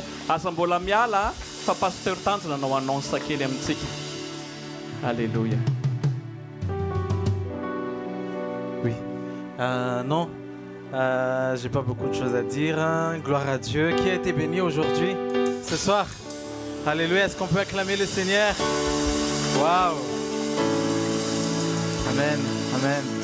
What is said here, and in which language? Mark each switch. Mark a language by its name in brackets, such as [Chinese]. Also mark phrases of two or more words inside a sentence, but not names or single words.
[Malagasy] Asa mbola miala fa pasteur Tanjona nanao annonce kely amintsika. Alléluia. [French] Oui. Non, j'ai pas beaucoup de choses à dire. Hein. Gloire à Dieu. Qui a été béni aujourd'hui, ce soir? Alléluia. Est-ce qu'on peut acclamer le Seigneur? Waouh. Amen. Amen.